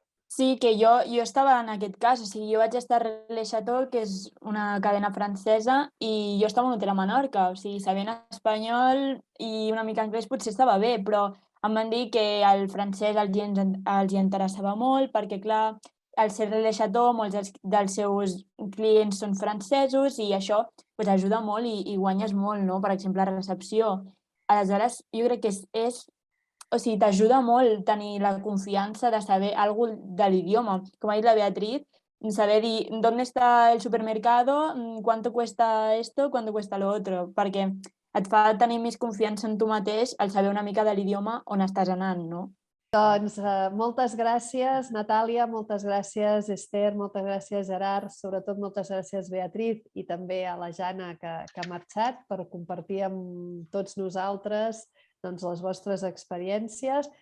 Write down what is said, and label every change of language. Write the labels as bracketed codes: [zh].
[ca] Sí, que jo estava en aquest cas, o sigui, jo vaig estar a Le Chateau, que és una cadena francesa, i jo estava en un hotel a Menorca, o sigui, sabent espanyol i una mica anglès potser estava bé, però em van dir que el francès els interessava molt, perquè, clar, al ser Le Chateau, molts dels seus clients són francesos i això ajuda molt i guanyes molt, no? Per exemple, a recepció. Aleshores, jo crec que o sigui, t'ajuda molt tenir la confiança de saber alguna cosa de l'idioma. Com ha dit la Beatriz, saber dir [es] ¿dónde está el supermercado? ¿Cuánto cuesta esto? ¿Cuánto cuesta lo otro? [ca] Perquè et fa tenir més confiança en tu mateix al saber una mica de l'idioma on estàs anant, no? Doncs moltes gràcies, Natàlia, moltes gràcies, Esther, moltes gràcies, Gerard, sobretot moltes gràcies, Beatriz, i també a la Jana, que ha marxat, per compartir amb tots nosaltres les vostres experiències.